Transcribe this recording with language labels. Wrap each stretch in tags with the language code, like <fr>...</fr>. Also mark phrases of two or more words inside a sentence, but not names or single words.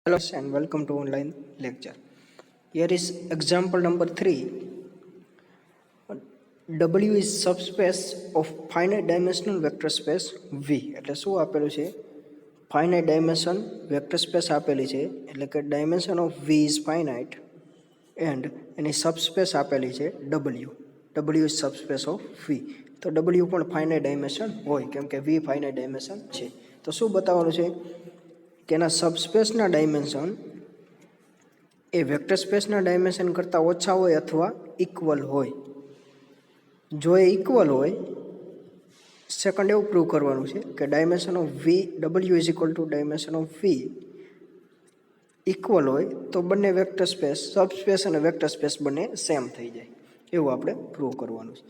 <en>Hello and welcome to online lecture. Here is example number 3. W is subspace of finite dimensional vector space V.</en> <gu>એટલે શું આપેલું છે?</gu> <en>finite dimension vector space</en> <gu>આપેલી છે, એટલે કે</gu> <en>dimension of V is finite and એની subspace</en> <gu>આપેલી છે</gu> <en>W. W is subspace of V.</en> <gu>તો W પણ</gu> <en>finite dimension</en> <gu>હોય કેમ કે</gu> <en>V finite dimension છે.</en> <gu>તો શું બતાવવાનું છે કે એના</gu> <en>subspace dimension</en> <gu>એ</gu> <en>vector space dimension</en> <gu>કરતાં ઓછા હોય અથવા ઇક્વલ હોય. જો એ ઇક્વલ હોય, સેકન્ડ એવું પ્રૂવ કરવાનું છે કે</gu> <en>dimension of V W is equal to dimension of V equal</en> <gu>હોય તો બંને</gu> <en>vector space subspace</en> <gu>અને</gu> <en>vector space</en> <gu>બંને સેમ થઈ જાય, એવું આપણે પ્રૂવ કરવાનું છે.</gu>